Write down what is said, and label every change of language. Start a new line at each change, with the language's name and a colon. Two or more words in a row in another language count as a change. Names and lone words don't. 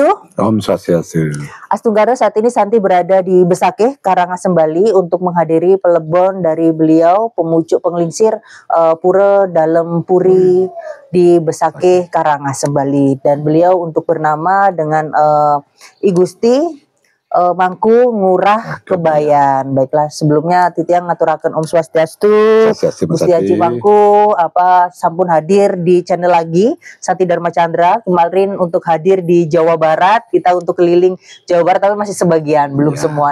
Balinese: Om Swastiastu. Astunggara,
Indonesian: saat ini Santi berada di Besakeh, Karangasem, Bali untuk menghadiri pelebon dari beliau, pemucuk penglingsir Pura Dalem Puri di Besakeh, Karangasem, Bali. Dan beliau untuk bernama dengan I Gusti Mangku Ngurah Kebayan. Baiklah, sebelumnya
Balinese: Titiang ngaturaken Om Swastiastu.
Indonesian: Gusti Haji Mangku sampun hadir di channel lagi Santi Dharma Chandra. Kemarin untuk hadir di Jawa Barat, kita untuk keliling Jawa Barat tapi masih sebagian, belum semua.